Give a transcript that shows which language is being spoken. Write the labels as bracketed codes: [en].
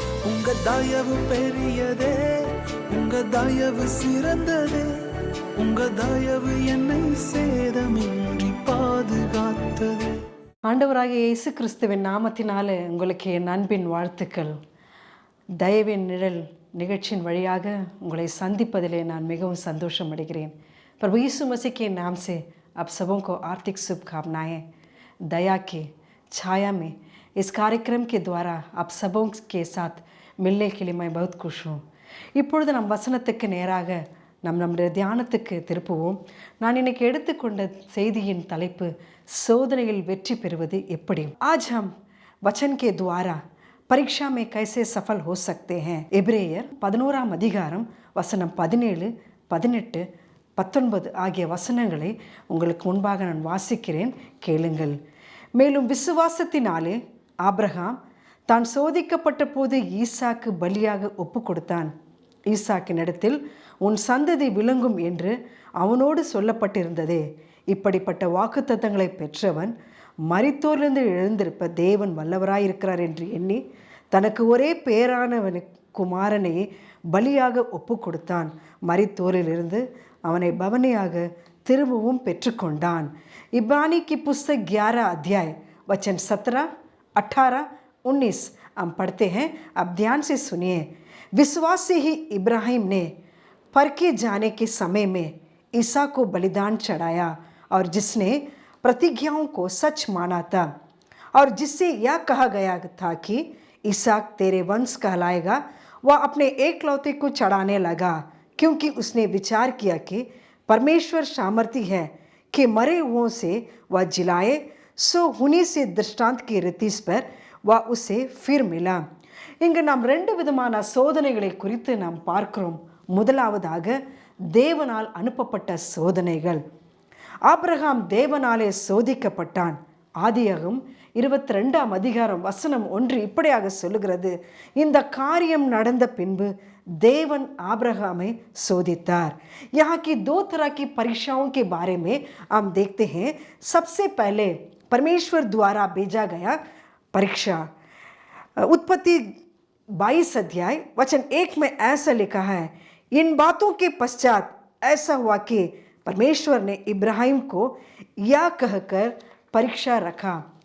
[ta] உங்க தயவு பெரியதே, உங்க தயவு சிறந்ததே, உங்க தயவு என்னை சேதமின்றி பாதுகாத்தது. ஆண்டவராகிய இயேசு கிறிஸ்துவின் நாமத்தினால உங்களுக்கு என் அன்பின் வாழ்த்துக்கள். தயவின் நிழல் நிகழ்ச்சியின் வழியாக உங்களை சந்திப்பதிலே நான் மிகவும் संतोषम अடைகிறேன். [hi] प्रभु यीशु मसीह के नाम से आप सबों को हार्दिक शुभकामनाएं। दया की छाया में इस कार्यक्रम के द्वारा आप सबों के साथ मिलने के लिए मैं बहुत खुश हूँ. [ta] இப்பொழுது நம் வசனத்துக்கு நேராக நம்முடைய தியானத்துக்கு திருப்புவோம். நான் இன்னைக்கு எடுத்துக்கொண்ட செய்தியின் தலைப்பு சோதனையில் வெற்றி பெறுவது எப்படி. [hi] आज हम वचन के द्वारा परीक्षा में कैसे सफल हो सकते हैं. [ta] எபிரேயர் 11ஆம் அதிகாரம் வசனம் 17, 18, 19 ஆகிய வசனங்களை உங்களுக்கு முன்பாக நான் வாசிக்கிறேன், கேளுங்கள். மேலும் விசுவாசத்தினாலே ஆபிரகாம் தான் சோதிக்கப்பட்ட போது ஈசாக்கு பலியாக ஒப்பு கொடுத்தான். ஈசாக்கினிடத்தில் உன் சந்ததி விளங்கும் என்று அவனோடு சொல்லப்பட்டிருந்ததே. இப்படிப்பட்ட வாக்குத்தத்தங்களை பெற்றவன் மரித்தோரிலிருந்து எழுந்திருப்ப தேவன் வல்லவராயிருக்கிறார் என்று எண்ணி தனக்கு ஒரே பேரானவனு குமாரனை பலியாக ஒப்பு கொடுத்தான். மரித்தோரிலிருந்து அவனை பவனியாக திரும்பவும் பெற்றுக்கொண்டான். [hi] इब्रानी की पुस्तक 11 अध्याय वचन 17, 18, 19 हम पढ़ते हैं. अब ध्यान से सुनिए. विश्वास से ही इब्राहिम ने परखे जाने के समय में ईसा को बलिदान चढ़ाया और जिसने प्रतिज्ञाओं को सच माना था और जिससे यह कहा गया था कि ईसाक तेरे वंश कहलाएगा, वह अपने एकलौते को चढ़ाने लगा क्योंकि उसने विचार किया कि परमेश्वर सामर्थी है कि मरे हुओं से वह जिलाए. सो उन्हीं से दृष्टांत की रीतिस पर वह उसे फिर मिला. [ta] இங்கு நாம் ரெண்டு விதமான சோதனைகளை குறித்து நாம் பார்க்கிறோம். முதலாவதாக தேவனால் அனுப்பப்பட்ட சோதனைகள். ஆபிரகாம் தேவனாலே சோதிக்கப்பட்டான். ஆதியாகமம் 22ஆம் அதிகாரம் வசனம் 1 இப்படியாக சொல்லுகிறது. இந்த காரியம் நடந்த பின்பு देवन आब्राहमे शोधितार. [hi] यहाँ की दो तरह की परीक्षाओं के बारे में हम देखते हैं. सबसे पहले परमेश्वर द्वारा भेजा गया परीक्षा. उत्पत्ति 22 अध्याय वचन 1 में ऐसा लिखा है, इन बातों के पश्चात ऐसा हुआ कि परमेश्वर ने इब्राहिम को यह कहकर परीक्षा रखा.